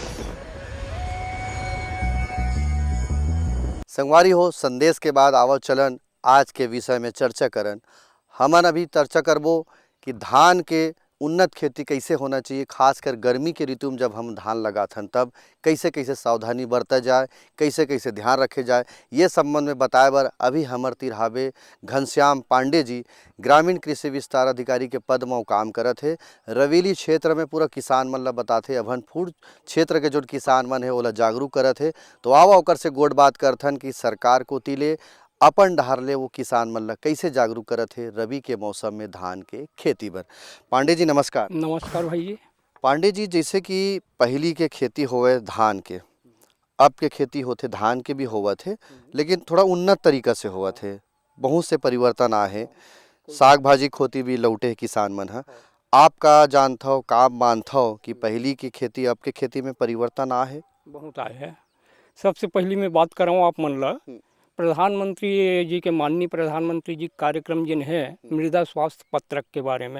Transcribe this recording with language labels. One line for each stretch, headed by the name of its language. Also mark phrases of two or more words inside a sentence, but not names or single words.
Chhattisgarhi: संगवारी हो, संदेश के बाद आवो चलन आज के विषय में चर्चा करन। हमन अभी चर्चा करबो कि धान के उन्नत खेती कैसे होना चाहिए, खासकर गर्मी के ऋतु में जब हम धान लगाथन तब कैसे कैसे सावधानी बरता जाए, कैसे कैसे ध्यान रखे जाए, ये संबंध में बताए बर अभी हमर तीर हावे घनश्याम पांडे जी, ग्रामीण कृषि विस्तार अधिकारी के पद में काम करत है। रवेली क्षेत्र में पूरा किसान मन ला बताथे, अभनपुर क्षेत्र के जो किसान मन है ओला जागरूक करत है। तो आवा ओकर से गोड़ बात करथन कि सरकार को तिले अपन डहर ले वो किसान मन ला कैसे जागरूक करत है रबी के मौसम में धान के खेती बर। पांडे जी नमस्कार। नमस्कार भाई जी। पांडे जी, जैसे कि पहली के खेती होवे धान के, अब के खेती होते धान के भी होवत है, लेकिन थोड़ा उन्नत तरीका से होवत है, बहुत से परिवर्तन आए, साग भाजी खोती भी लौटे है किसान मन है। आपका जानता हो, का मानता हो कि पहली की खेती अब के खेती में परिवर्तन आए है? बहुत आए है। सबसे पहली मैं बात कर रहा हूँ आप मन ला प्रधानमंत्री जी के, माननीय प्रधानमंत्री जी कार्यक्रम जिन है मृदा स्वास्थ्य पत्रक के बारे में।